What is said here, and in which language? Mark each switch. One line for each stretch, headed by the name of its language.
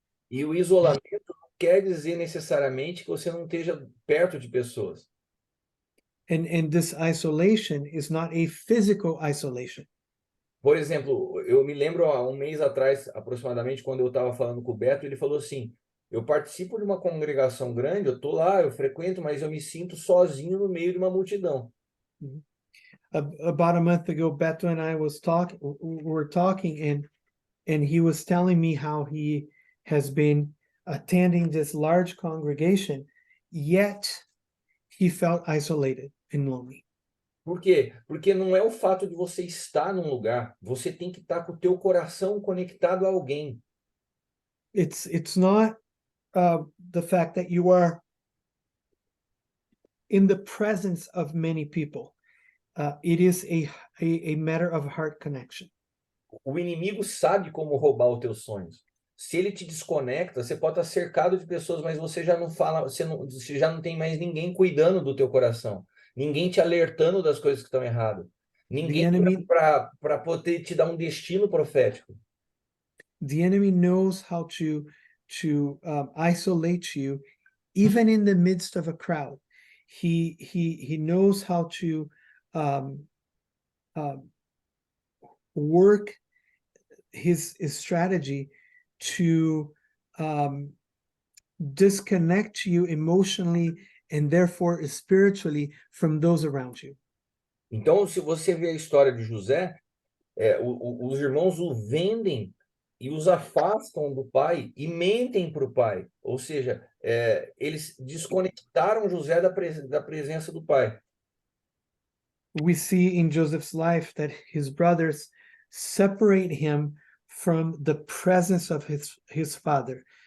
Portuguese: E o isolamento não quer dizer necessariamente que você não esteja perto de pessoas.
English: And this isolation is not a physical isolation.
Portuguese: Por exemplo, eu me lembro há um mês atrás, aproximadamente, quando eu estava falando com o Beto, ele falou assim: eu participo de uma congregação grande, eu estou lá, eu frequento, mas eu me sinto sozinho no meio de uma multidão.
English: About a month ago, Beto and I were talking, and he was telling me how he has been attending this large congregation, yet he felt isolated and lonely.
Portuguese: Por quê? Porque não é o fato de você estar num lugar, você tem que estar com o teu coração conectado a alguém.
English: It's not the fact that you are in the presence of many people. It is a matter of heart connection.
Portuguese: O inimigo sabe como roubar os teus sonhos. Se ele te desconecta, você pode estar cercado de pessoas, mas você já não fala, você já não tem mais ninguém cuidando do teu coração, ninguém te alertando das coisas que estão erradas, ninguém para poder te dar um destino profético.
English: The enemy knows how to isolate you, even in the midst of a crowd. He knows how to work his strategy to disconnect you emotionally and therefore spiritually from those around you.
Portuguese: Então, se você vê a história de José, os irmãos o vendem e os afastam do pai e mentem para o pai. Ou seja, eles desconectaram José da presença do pai.
English: We see in Joseph's life that his brothers separate him from the presence of his father.